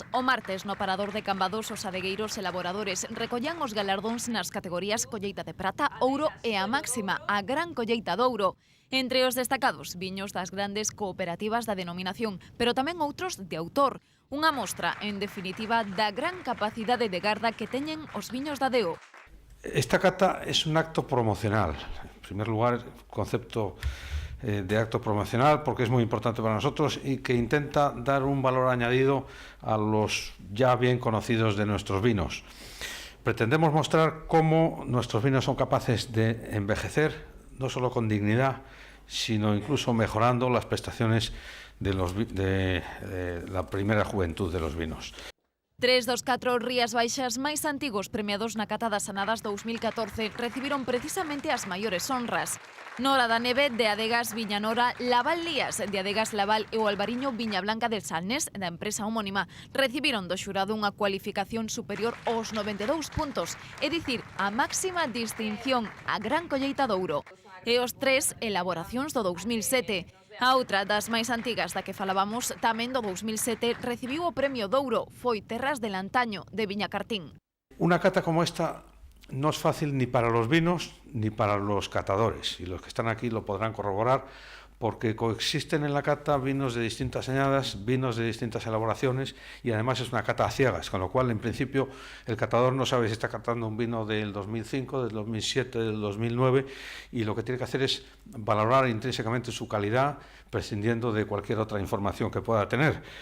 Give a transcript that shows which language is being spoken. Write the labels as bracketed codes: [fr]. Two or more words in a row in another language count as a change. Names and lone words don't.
[gl] O martes, no Parador de Cambados, os adegueiros elaboradores recollían os galardóns nas categorías colleita de prata, ouro e a máxima, a gran colleita de ouro. Entre os destacados, viños das grandes cooperativas da denominación, pero tamén outros de autor. Unha mostra, en definitiva, da gran capacidade de garda que teñen os viños da DEO. [es] Esta cata es un acto promocional. En primer lugar, concepto de acto promocional, porque es muy importante para nosotros y que intenta dar un valor añadido a los ya bien conocidos de nuestros vinos. Pretendemos mostrar cómo nuestros vinos son capaces de envejecer, no solo con dignidad, sino incluso mejorando las prestaciones de la primera juventud de los vinos. [gl] 3 dos 4 Rías Baixas máis antigos premiados na Cata das Anadas 2014 recibiron precisamente as maiores honras. Nora da Neve, de Adegas Viñanora, Laval Lías, de Adegas Laval e o Albariño Viña Blanca del Salnés, da empresa homónima, recibiron do xurado unha cualificación superior aos 92 puntos, é dicir, a máxima distinción, a gran colleita de ouro. E os 3 elaboracións do 2007. A outra das máis antigas da que falábamos, tamén do 2007, recibiu o Premio de Ouro, foi Terras del Antaño, de Viñacartín. [es] Una cata como esta no es fácil ni para los vinos ni para los catadores, y los que están aquí lo podrán corroborar, porque coexisten en la cata vinos de distintas añadas, vinos de distintas elaboraciones, y además es una cata a ciegas, con lo cual en principio el catador no sabe si está catando un vino del 2005, del 2007, del 2009, y lo que tiene que hacer es valorar intrínsecamente su calidad, prescindiendo de cualquier otra información que pueda tener.